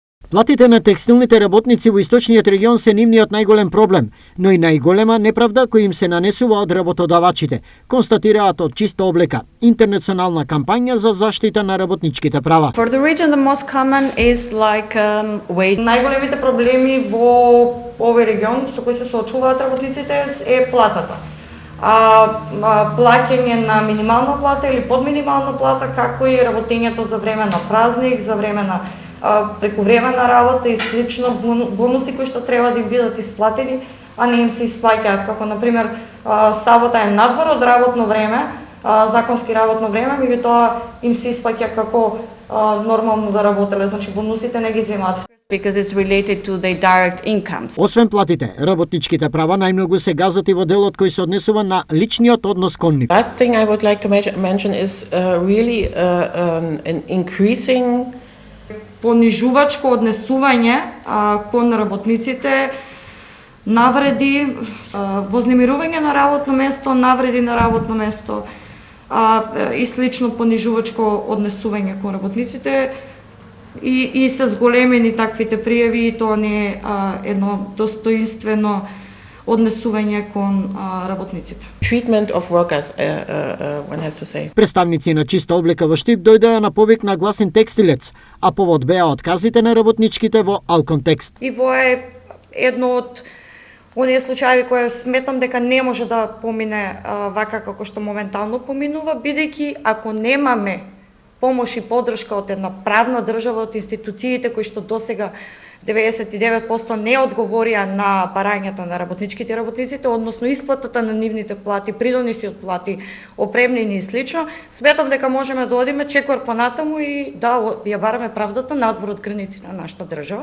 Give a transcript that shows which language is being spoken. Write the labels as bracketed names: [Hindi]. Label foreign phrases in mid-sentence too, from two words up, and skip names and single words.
[Macedonian] Платите на текстилните работници во источниот регион се нивниот најголем проблем, но и најголема неправда која им се нанесува од работодавачите, констатираат од Чиста облека, интернационална кампања за заштита на работничките права. [English] For the region, the most common is like wage. [Macedonian] Најголемите проблеми во овој регион со кои се соочуваат работниците е платата. Плаќање на минимална плата или под минимална плата, како и работењето за време на празник, за време на прековременна работа и слично бонуси кои што треба да им бидат исплатени, а не им се исплаќаат, како например сабота е надвор од работно време, законски работно време, меѓутоа им се исплаќа како нормално да работеле, значи бонусите не ги земаат. [English] Because it's related to their direct incomes. [Macedonian] Освен платите, работничките права најмногу се газат и во делот кој се однесува на личниот однос кон нив. [English] Last thing I would like to mention is really an increasing [Macedonian] понижувачко однесување кон работниците, навреди, вознемирување на работно место, навреди на работно место и слично понижувачко однесување кон работниците и се зголемени таквите пријави и тоа не е едно достоинствено однесување кон работниците. [English] treatment of workers, one has to say. [Macedonian] Представници на Чиста облека во Штип дојдоа на повик на гласен текстилец, а повод беа отказите на работничките во Алконтекст. И во е едно од оние случаи кои сметам дека не може да помине вака како што моментално поминува, бидејќи ако немаме помош и поддршка од една правна држава, од институциите кои што досега 99% не одговорија на барањата на работничките и работниците, односно исплатата на нивните плати, придоноси од плати, опремнини и слично, сметам дека можеме да одиме чекор понатаму и да ја бараме правдата надвор од граници на нашата држава.